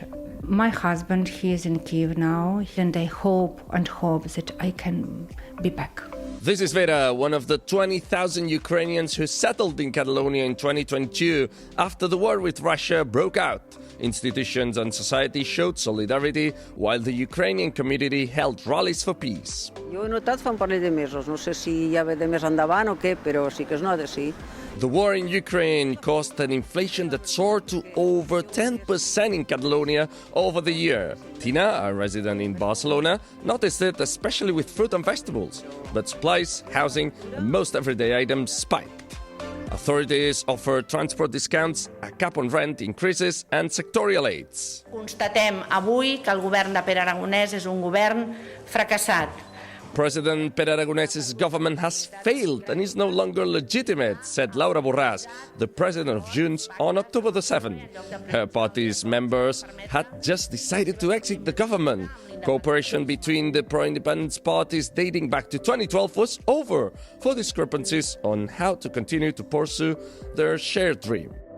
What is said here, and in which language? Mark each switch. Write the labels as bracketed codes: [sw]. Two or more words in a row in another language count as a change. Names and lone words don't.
[en] My husband, he is in Kyiv now, and I hope that I can be back. This is Vera, one of the 20,000 Ukrainians who settled in Catalonia in 2022 after the war with Russia broke out. Institutions and society showed solidarity while the Ukrainian community held rallies for peace. [ca] Jo he notat fa un parell de mesos, no sé si ja ve de més endavant o què, però sí que es nota, sí. [en] The war in Ukraine caused an inflation that soared to over 10% in Catalonia over the year. Tina, a resident in Barcelona, noticed it especially with fruit and vegetables, but supplies, housing, and most everyday items spiked. Authorities offer transport discounts, a cap on rent increases, and sectorial aids. [ca] Constatem avui que el govern de Pere Aragonès és un govern fracassat. [en] President Pere Aragonès' government has failed and is no longer legitimate, said Laura Borràs, the president of Junts, on October the 7th. Her party's members had just decided to exit the government. Cooperation between the pro-independence parties dating back to 2012 was over for discrepancies on how to continue to pursue their shared dream.